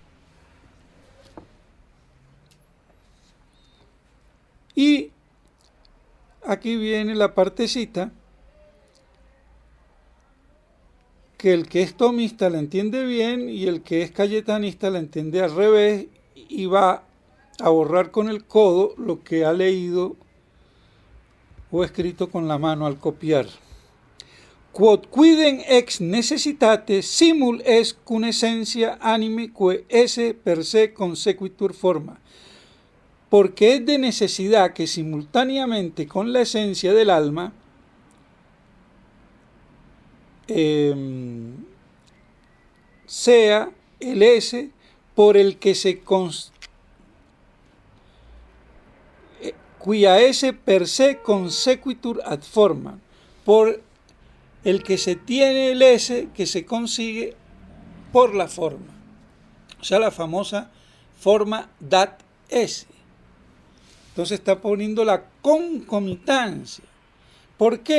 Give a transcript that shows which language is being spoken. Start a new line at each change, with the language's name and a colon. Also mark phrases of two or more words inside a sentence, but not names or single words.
Spanish: Y aquí viene la partecita que el que es tomista la entiende bien y el que es cayetanista la entiende al revés y va a borrar con el codo lo que ha leído o escrito con la mano al copiar.
Latin: Quod quidem ex necessitate simul est cum essentia anime que esse per se consequitur forma.
Spanish: Porque es de necesidad que simultáneamente con la esencia del alma sea el ese por el que se cuya
Latin: ese per se consequitur ad forma,
Spanish: por el que se tiene el ese que se consigue por la forma, o sea, la famosa
Latin: forma dat esse.
Spanish: Entonces está poniendo la concomitancia. ¿Por qué?